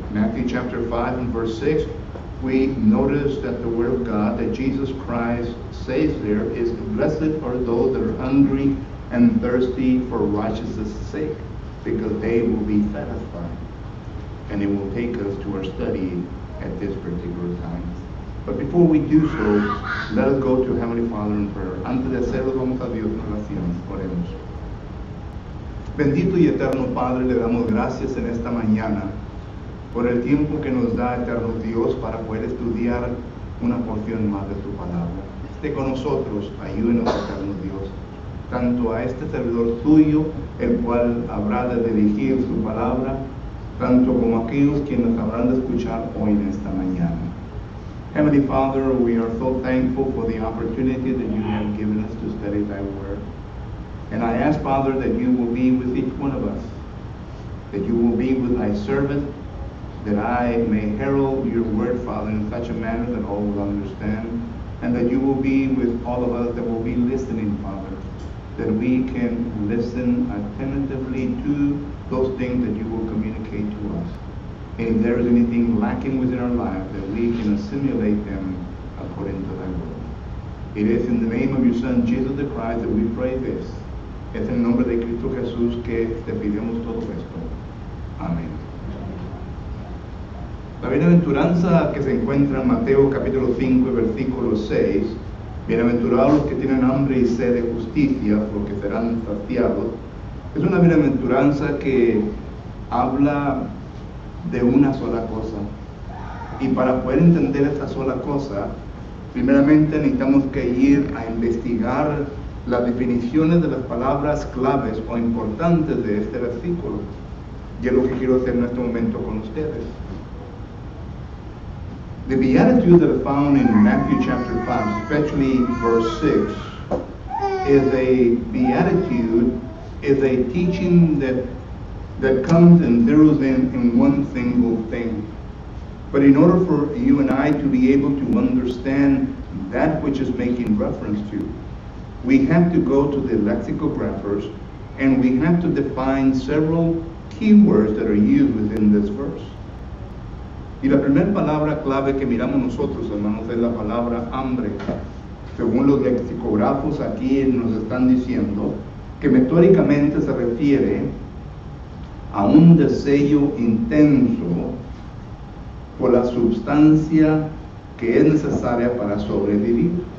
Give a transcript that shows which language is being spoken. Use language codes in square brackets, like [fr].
[en] Matthew chapter 5 and verse 6, we notice that the word of God that Jesus Christ says there is, blessed are those that are hungry and thirsty for righteousness' sake, because they will be satisfied. And it will take us to our study at this particular time. But before we do so, let us go to Heavenly Father in prayer. [es] Antes de hacerlo, vamos a Dios en oración. Oremos. Bendito y eterno Padre, le damos gracias en esta mañana por el tiempo que nos da, eterno Dios, para poder estudiar una porción más de tu palabra. Esté con nosotros, ayúdenos, eterno Dios, tanto a este servidor tuyo, el cual habrá de dirigir su palabra, tanto como aquellos quienes habrán de escuchar hoy en esta mañana. [en] Heavenly Father, we are so thankful for the opportunity that you have given us to study thy word. And I ask, Father, that you will be with each one of us, that you will be with thy servant, that I may herald your word, Father, in such a manner that all will understand, and that you will be with all of us that will be listening, Father, that we can listen attentively to those things that you will communicate to us. And if there is anything lacking within our life, that we can assimilate them according to thy will. It is in the name of your Son, Jesus the Christ, that we pray this. [es] Es en el nombre de Cristo Jesús que te pedimos todo esto. Amén. La bienaventuranza que se encuentra en Mateo capítulo 5 y versículo 6, bienaventurados los que tienen hambre y sed de justicia, porque serán saciados, es una bienaventuranza que habla de una sola cosa. Y para poder entender esta sola cosa, primeramente necesitamos que ir a investigar las definiciones de las palabras claves o importantes de este versículo. Y es lo que quiero hacer en este momento con ustedes. [en] The Beatitudes that are found in Matthew chapter 5, especially verse 6, is a beatitude, is a teaching that comes and zeroes in one single thing. But in order for you and I to be able to understand that which is making reference to, we have to go to the lexicographers and we have to define several keywords that are used within this verse. [es] Y la primera palabra clave que miramos nosotros, hermanos, es la palabra hambre. Según los lexicógrafos aquí nos están diciendo que metóricamente se refiere a un deseo intenso por la sustancia que es necesaria para sobrevivir.